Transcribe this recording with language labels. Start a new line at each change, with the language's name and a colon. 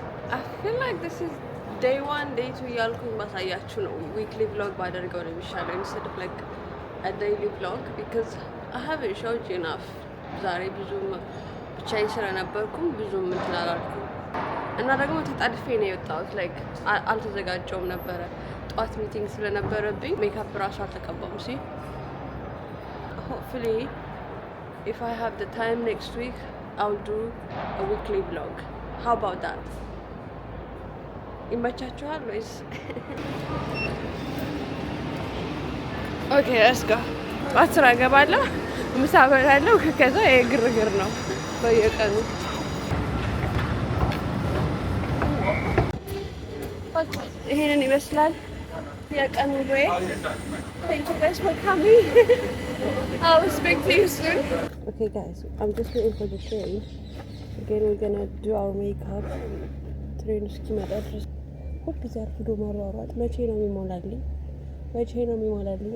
English: I feel like this is day 1, day 2
Amharic: ያልኩኝ ማሳያችሁ ነው።
English: weekly vlog ባደርገው ነው የሚሻለው instead of like a daily vlog because I haven't showed you enough.
Amharic: ዛሬ ብዙም ብቻዬን ስለነበርኩም ብዙም እንትን አላልኩም እና ደግሞ ተጣድፌ ነው የወጣሁት። ላይክ አልተዘጋጀውም ነበረ። ጠዋት ሚቲንግ ስለነበረብኝ ሜካፕ ራሱ አልተቀባም። ሲ ሆፕፉሊ
English: if I have the time next week I'll do a weekly vlog. How about that?
Amharic: ይመቻችኋል ወይስ? ኦኬ let's go. ጠዋት ስራ እገባለሁ፣ ምሳ እበላለሁ፣ ከዛ የግርግር ነው በየቀኑ። ይሄንን ይመስላል የቀኑ ውሎዬ።
English: Thank you guys for coming. I'll speak to you soon. Okay guys, I'm just waiting for the train. Again we're gonna do our makeup.
Amharic: ትሬን እስኪመጣ ድረስ ሆፕ ዛርፍዶ ማሯሯጥ መቼ ነው የሚሞላልኝ? መቼ ነው የሚሞላልኝ?